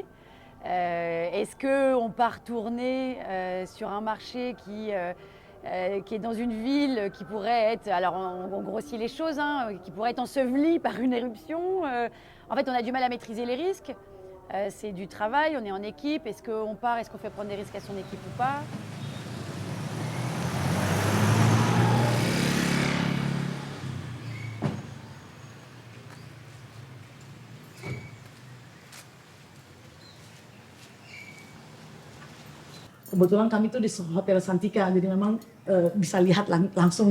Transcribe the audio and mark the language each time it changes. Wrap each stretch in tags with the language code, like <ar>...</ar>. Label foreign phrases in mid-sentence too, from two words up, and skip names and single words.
<fr>Est-ce qu'on part tourner sur un marché qui est dans une ville qui pourrait être, alors on grossit les choses, qui pourrait être ensevelie par une éruption. En fait, on a du mal à maîtriser les risques. C'est du travail, on est en équipe. Est-ce qu'on part, est-ce qu'on fait prendre des risques à son équipe ou pas?</fr> <id>Kebetulan kami tuh di Hotel Santika, jadi memang bisa lihat langsung</id>